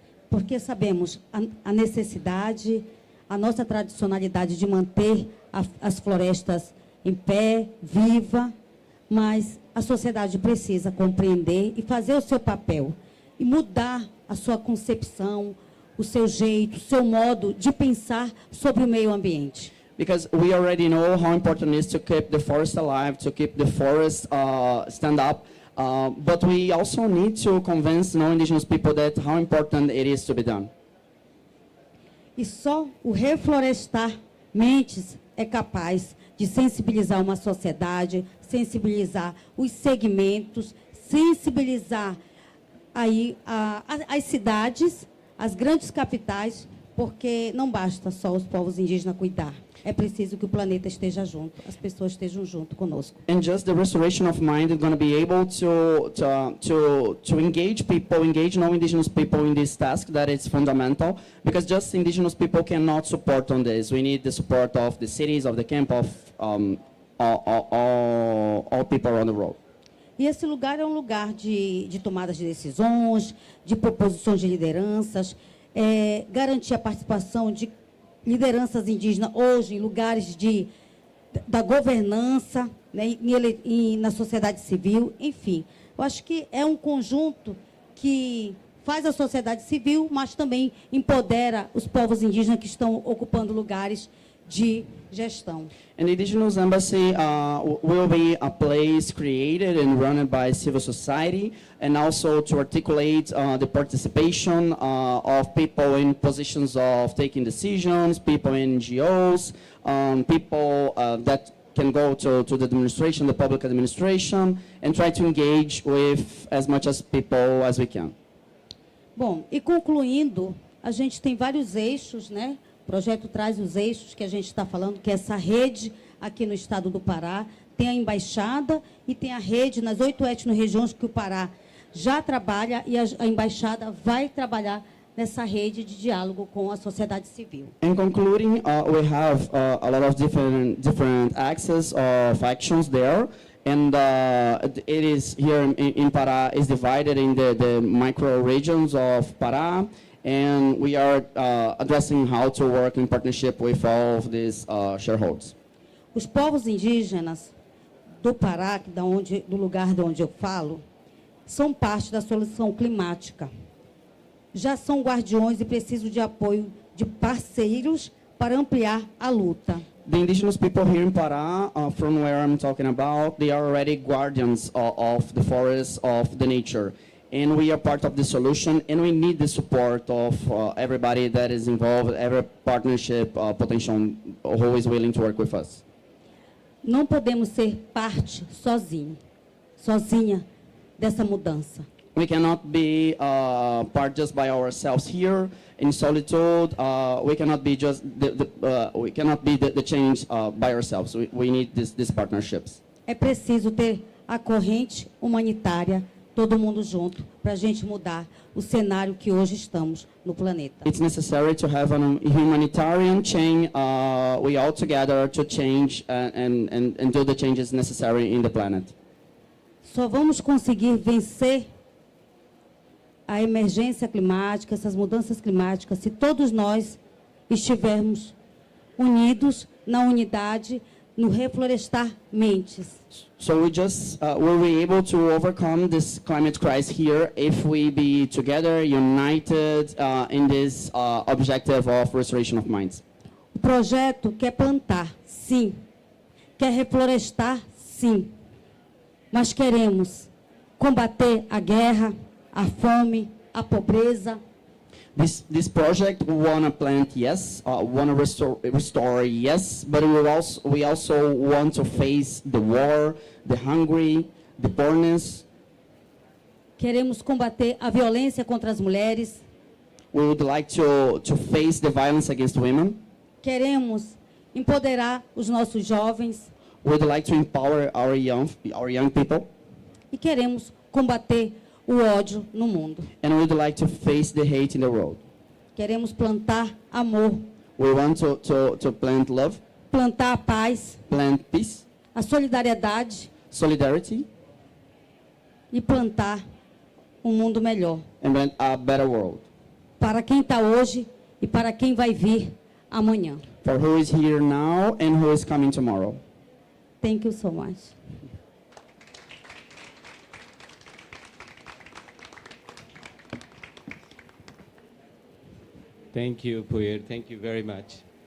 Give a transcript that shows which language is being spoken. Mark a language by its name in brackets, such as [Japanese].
[Portuguese] Porque sabemos a necessidade, a nossa tradicionalidade de manter as florestas em pé, viva, mas a sociedade precisa compreender e fazer o seu papel e mudar a sua concepção, o seu jeito, o seu modo de pensar sobre o meio ambiente. [English] Because we already know how important it is to keep the forest alive, to keep the forest stand up, but we also need to convince non-Indigenous people that how important it is to be done. [Portuguese] E só o reflorestar Mentes é capaz de sensibilizar uma sociedade, sensibilizar os segmentos, sensibilizar aí as cidades, as grandes capitais, porque não basta só os povos indígenas cuidar. É preciso que o planeta esteja junto, as pessoas estejam junto conosco. [English] And just the restoration of mind is going to be able to engage people, engage non-indigenous people in this task that is fundamental, because just indigenous people cannot support on this. We need the support of the cities, of the camp, of all people around the world. [Portuguese] E esse lugar é um lugar de tomadas de decisões, de proposições de lideranças, garantir a participação de lideranças indígenas hoje em lugares da governança, né, na sociedade civil, enfim. Eu acho que é um conjunto que faz a sociedade civil, mas também empodera os povos indígenas que estão ocupando lugares de gestão. [English] And the Indigenous Embassy will be a place created and run by civil society, and also to articulate the participation of people in positions of taking decisions, people in NGOs, people that can go to the administration, the public administration, and try to engage with as much as people as we can. [Portuguese] Bom, e concluindo, a gente tem vários eixos, né? O projeto traz os eixos que a gente está falando, que é essa rede aqui no estado do Pará, tem a embaixada e tem a rede nas 8 etno-regiões que o Pará já trabalha, e a embaixada vai trabalhar nessa rede de diálogo com a sociedade civil. [English] In concluding, we have a lot of different axes of actions there, and it is here in Pará is divided in the micro regions of Pará. And we are addressing how to work in partnership with all of these shareholders. [Portuguese] Os povos indígenas do Pará, do lugar de onde eu falo, são parte da solução climática. Já são guardiões e precisam de apoio de parceiros para ampliar a luta. [English] The indigenous people here in Pará, from where I'm talking about, they are already guardians of the forests, of the nature. And we are part of the solution, and we need the support of everybody that is involved, every partnership potential who is willing to work with us. [Portuguese] Não podemos ser parte sozinha dessa mudança. [English] We cannot be part just by ourselves here in solitude. We cannot be just the change by ourselves. We need these partnerships. [Portuguese] É preciso ter a corrente humanitária, todo mundo junto, para a gente mudar o cenário que hoje estamos no planeta. [English] It's necessary to have a humanitarian chain, we all together to change and do the changes necessary in the planet. [Portuguese] Só vamos conseguir vencer a emergência climática, essas mudanças climáticas, se todos nós estivermos unidos na unidade, no reflorestar mentes. [English] So we just will be able to overcome this climate crisis here if we be together, united in this objective of restoration of minds. [Portuguese] O projeto quer plantar, sim. Quer reflorestar, sim. Mas queremos combater a guerra, a fome, a pobreza. [English] This project we want to plant, yes, want to restore, yes, but we also want to face the war, the hungry, the poorness. [Portuguese] Queremos combater a violência contra as mulheres. [English] We would like to face the violence against women. [Portuguese] Queremos empoderar os nossos jovens. [English] We would like to empower our young people. [Portuguese] E queremos combater o ódio no mundo. [English] And we would like to face the hate in the world. [Portuguese] Queremos plantar amor. [English] We want to plant love. [Portuguese] Plantar a paz. [English] Plant peace. [Portuguese] A solidariedade. [English] Solidarity. [Portuguese] E plantar um mundo melhor. [English] And plant a better world. [Portuguese] Para quem está hoje e para quem vai vir amanhã. [English] For who is here now and who is coming tomorrow. Thank you so much. Thank you, Puyer. Thank you very much.